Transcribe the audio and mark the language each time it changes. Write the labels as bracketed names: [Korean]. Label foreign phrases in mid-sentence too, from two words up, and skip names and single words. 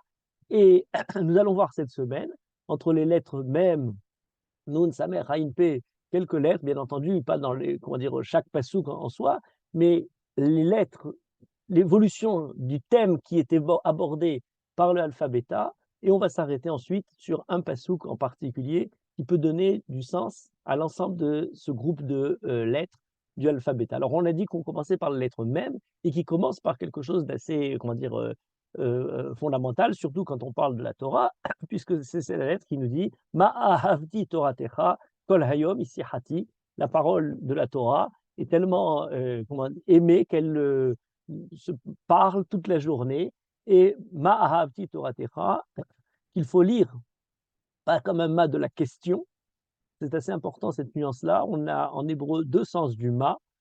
[French] Et nous allons voir cette semaine, entre les lettres même, Nun, Samer, Haïn, P, quelques lettres, bien entendu, pas dans les, comment dire, chaque passouk en soi, mais les lettres, l'évolution du thème qui était abordé par le alpha bêta, et on va s'arrêter ensuite sur un passouk en particulier qui peut donner du sens à l'ensemble de ce groupe de lettres du alpha bêta. Alors on a dit qu'on commençait par la lettre même et qui commence par quelque chose d'assez, comment dire, fondamental, surtout quand on parle de la Torah, puisque c'est la lettre qui nous dit [Hebrew] מה אהבתי תורתך כל היום היא שיחתי. [French] La parole de la Torah est tellement aimée qu'elle se parle toute la journée. Et [Hebrew] מה אהבתי תורתך, [French] qu'il faut lire, pas comme un ma de la question. C'est assez important cette nuance-là. On a en hébreu deux sens du ma.